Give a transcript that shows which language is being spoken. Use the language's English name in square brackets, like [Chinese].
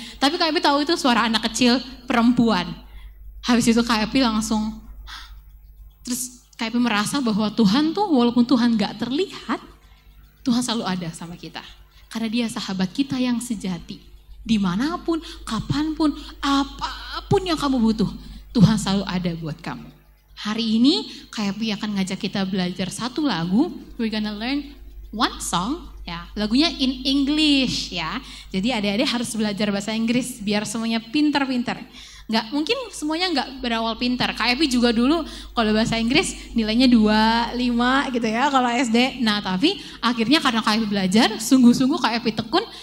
[Indonesian] Tapi KEP tahu itu suara anak kecil perempuan. Habis itu KEP langsung, terus KEP merasa bahwa Tuhan tuh walaupun Tuhan gak terlihat, Tuhan selalu ada sama kita. Karena dia sahabat kita yang sejati. Dimanapun, kapanpun, apapun yang kamu butuh, Tuhan selalu ada buat kamu. Hari ini KEP akan ngajak kita belajar satu lagu. [English] We're gonna learn one song, ya. [Indonesian] Lagunya [English] in English, [Indonesian] ya. Jadi adik-adik harus belajar bahasa Inggris biar semuanya pintar-pintar. Nggak mungkin semuanya nggak berawal pintar. KEP juga dulu kalau bahasa Inggris nilainya 2, 5 gitu ya kalau SD. Nah tapi akhirnya karena KEP belajar, sungguh-sungguh KEP tekun.